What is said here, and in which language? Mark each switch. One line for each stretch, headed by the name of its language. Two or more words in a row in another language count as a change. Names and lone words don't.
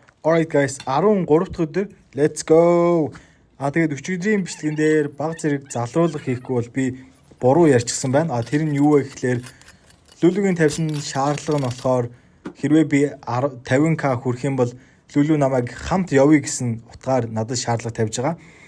English: Alright guys, 13
Mongolian: дахь өдөр
English: let's go.
Mongolian: Тэгээд өчигдрийн бичлэгэн дээр баг зэрэг залруулах хийхгүй бол би буруу ярьчихсан байна. Тэр нь юу вэ гэхлээр Lulu-гийн тавьсан шаардлага нь болохоор хэрвээ би 50k хүрэх юм бол Lulu намайг хамт явъя гэсэн утгаар надад шаардлага тавьж байгаа.